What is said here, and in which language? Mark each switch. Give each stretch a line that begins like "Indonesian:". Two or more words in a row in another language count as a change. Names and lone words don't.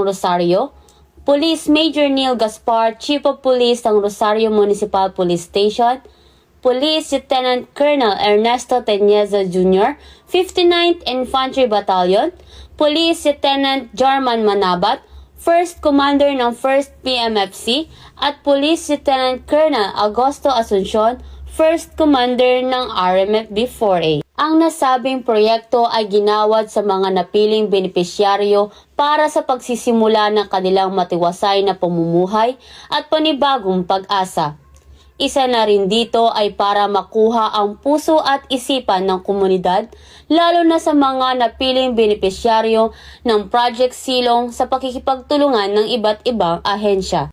Filipino: Rosario, Police Major Neil Gaspar, Chief of Police ng Rosario Municipal Police Station, Police Lieutenant Colonel Ernesto Teñeza Jr., 59th Infantry Battalion, Police Lieutenant Jarman Manabat, 1st Commander ng 1st PMFC, at Police Lieutenant Colonel Augusto Asuncion, 1st Commander ng RMFB-4A. Ang nasabing proyekto ay ginawad sa mga napiling benepisyaryo para sa pagsisimula ng kanilang matiwasay na pamumuhay at panibagong pag-asa. Isa na rin dito ay para makuha ang puso at isipan ng komunidad, lalo na sa mga napiling benepisyaryo ng Project Silong sa pakikipagtulungan ng iba't ibang ahensya.